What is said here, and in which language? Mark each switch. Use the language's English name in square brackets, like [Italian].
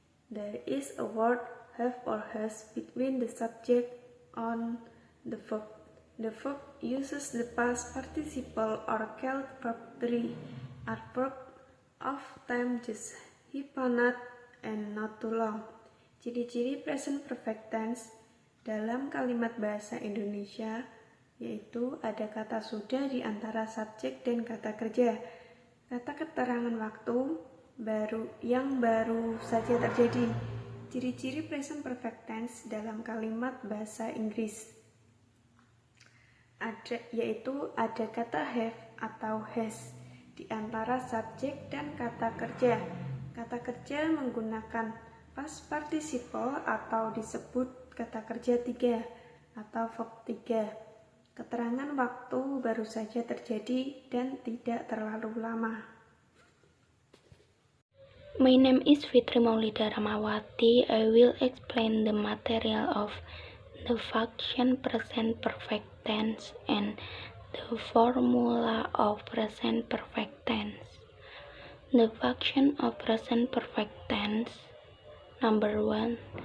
[English] There is a word have or has between the subject and the verb. The verb uses the past participle or called verb 3, a verb of time just happened and not too long. [Indonesian] Ciri-ciri present perfect tense dalam kalimat bahasa Indonesia yaitu ada kata sudah di antara subjek dan kata kerja, kata keterangan waktu yang baru saja terjadi. Ciri-ciri present perfect tense dalam kalimat bahasa Inggris yaitu ada kata have atau has di antara subjek dan kata kerja. Kata kerja menggunakan past participle atau disebut kata kerja 3 atau verb 3. Keterangan waktu baru saja terjadi dan tidak terlalu lama. [English] My name is Fitri Maulida Rahmawati. I will explain the material of the function present perfect tense and the formula of present perfect tense. The function of present perfect tense. Number 1.